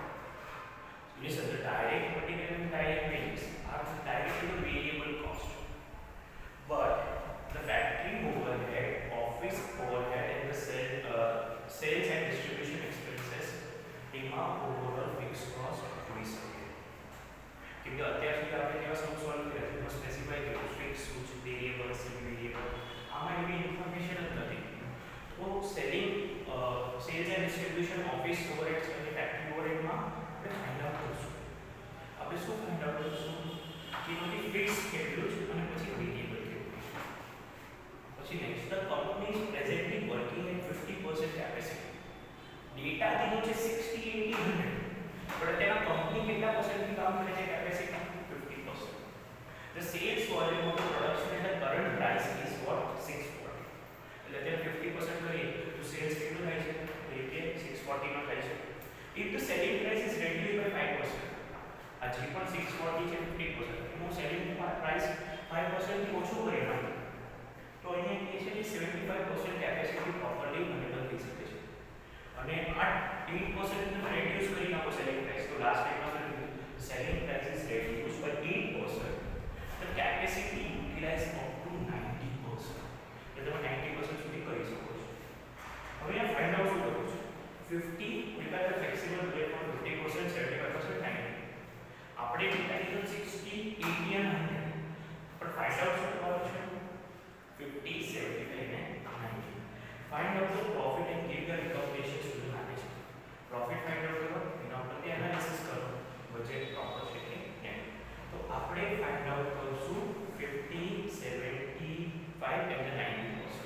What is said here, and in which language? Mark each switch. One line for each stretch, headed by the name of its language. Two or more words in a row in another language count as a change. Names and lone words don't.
English: Listen, the direct material and direct wages are directly the variable cost. But the factory overhead, office overhead and the sales and distribution expenses એમાં overall fixed cost
Gujarati: હોઈ શકે. કેમ કે અત્યાર સુધી આપણે કેવા
English: sum solve
Gujarati: કર્યા છે એમાં સ્પેસિફાઈ કર્યું ફિક્સ શું છે, વેરિયેબલ,
English: semi variable,
Gujarati: આમાં એવી ઇન્ફોર્મેશન જ નથી. તો સેલિંગ,
English: sales and distribution, office overheads
Gujarati: અને
English: factory overhead
Gujarati: આપણે
English: find out
Gujarati: કરીશું. આપણે શું
English: find out
Gujarati: કરીશું કે એમાંથી ફિક્સ કેટલું છે અને પછી વેરિયેબલ કેટલું છે.
English: પછી next, the company is presently working at 50% capacity.
Gujarati: ડેટા દીધો છે 60, 80, 100, પણ તેના કંપની કેટલા પરસેન્ટથી કામ કરે છે કેપેસિટી? 50%.
English: The sales volume of the production at the current price is what? 640.
Gujarati: એટલે અત્યારે 50% કરીએ તો સેલ્સ કેટલું થાય છે? તો એ 640 નો થાય છે.
English: If the selling price is reduced by 5%,
Gujarati: આ જે પણ 640 છે 50%, એનું
English: selling price
Gujarati: 5% થી ઓછું કરી નાખો તો અહીંયા એ છે કે
English: 75% capacity properly available
Gujarati: થઈ શકે છે. અને આ 8% ને રેડ્યુસ કરી નાખો
English: selling price,
Gujarati: તો
English: last time selling price is reduced by 8%, the capacity utilized up to 90%.
Gujarati: એટલે તમે 90% સુધી કરી શકો છો. હવે આ
English: find out
Gujarati: શું કરવું છે?
English: 50 because the flexible budget for 50%, 75%, 90.
Gujarati: આપણે ડેટા લીધો 60, 80 and 100, પણ
English: find out
Gujarati: શું કરવાનું છે? 50, 75 and 90.
English: find out the profit and give the recommendations to the management. profit find out
Gujarati: કરો, એના પરથી એનાલિસિસ કરો બજેટ પ્રોપર છે કે કેમ. તો આપણે
English: find out
Gujarati: કરશું 50, 75 and 90%.